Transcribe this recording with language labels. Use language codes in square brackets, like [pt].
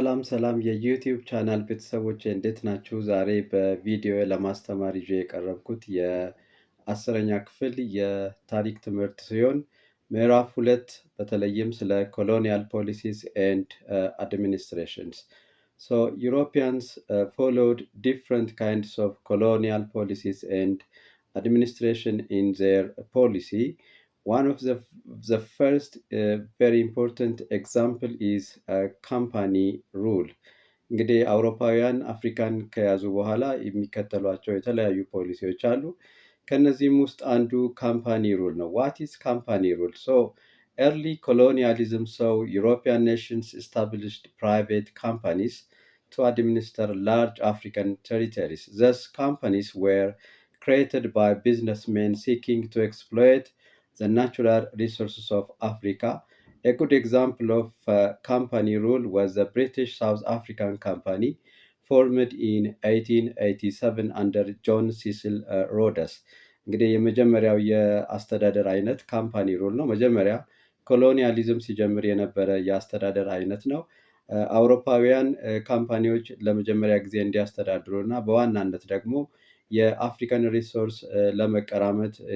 [am] ሰላም የዩቲዩብ ቻናል ቤተሰቦች እንዴት ናችሁ? ዛሬ በቪዲዮ ለማስተማር ይዤ የቀረብኩት የአስረኛ ክፍል የታሪክ ትምህርት ሲሆን ምዕራፍ 2 በተለይም ስለ ኮሎኒያል ፖሊሲስ ኤንድ administrations. [en] So Europeans followed different kinds of colonial policies and administration in their policy. One of the first very important example is company rule. [am] እንግዲህ አውሮፓውያን አፍሪካን ከያዙ በኋላ የሚከተሏቸው የተለያዩ ፖሊሲዎች አሉ። ከነዚህም ውስጥ አንዱ ካምፓኒ ሩል ነው። [en] ዋት ኢዝ ካምፓኒ ሩል? ሶ early colonialism saw European nations established private companies to administer large African territories. Thus, companies were created by businessmen seeking to exploit the natural resources of Africa. A good example of company rule was the British South African Company, formed in 1887 under John Cecil Rhodes. [am] እንግዲህ የመጀመሪያው የአስተዳደር አይነት ካምፓኒ ሩል ነው። መጀመሪያ ኮሎኒያሊዝም ሲጀምር የነበረ የአስተዳደር አይነት ነው። አውሮፓውያን ካምፓኒዎች ለመጀመሪያ ጊዜ እንዲያስተዳድሩ እና በዋናነት ደግሞ የአፍሪካን ሪሶርስ ለመቀራመት